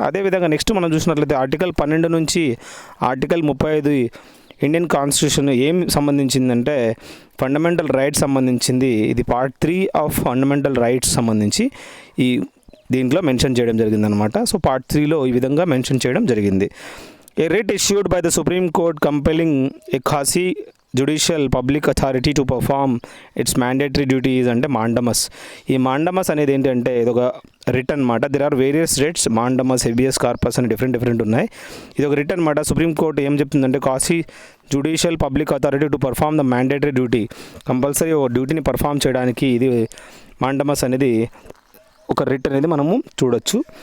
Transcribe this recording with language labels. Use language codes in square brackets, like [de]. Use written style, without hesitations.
[te] అదేవిధంగా నెక్స్ట్ మనం చూసినట్లయితే ఆర్టికల్ 12 నుంచి ఆర్టికల్ 35 ఇండియన్ కాన్స్టిట్యూషన్ ఏం సంబంధించిందంటే ఫండమెంటల్ రైట్స్ సంబంధించింది. ఇది పార్ట్ 3 ఆఫ్ ఫండమెంటల్ రైట్స్ సంబంధించి దీంట్లో మెన్షన్ చేయడం జరిగిందనమాట. సో పార్ట్ 3లో ఈ విధంగా మెన్షన్ చేయడం జరిగింది. [en] A writ issued by the Supreme Court compelling a Khasi judicial public authority to perform its mandatory duties [te] అంటే మాండమస్. ఈ మాండమస్ అనేది ఏంటంటే ఇది ఒక రిట్ అనమాట. [en] there are various writs, [te] mandamus, habeas corpus అని డిఫరెంట్ ఉన్నాయి. ఇది ఒక రిట్ అనమాట. సుప్రీంకోర్టు ఏం చెప్తుందంటే Kashi judicial public authority [en] to perform the mandatory duty, [te] compulsory ఒక డ్యూటీని పర్ఫామ్ చేయడానికి ఇది మాండమస్ అనేది ఒక రిట్ అనేది మనము చూడొచ్చు.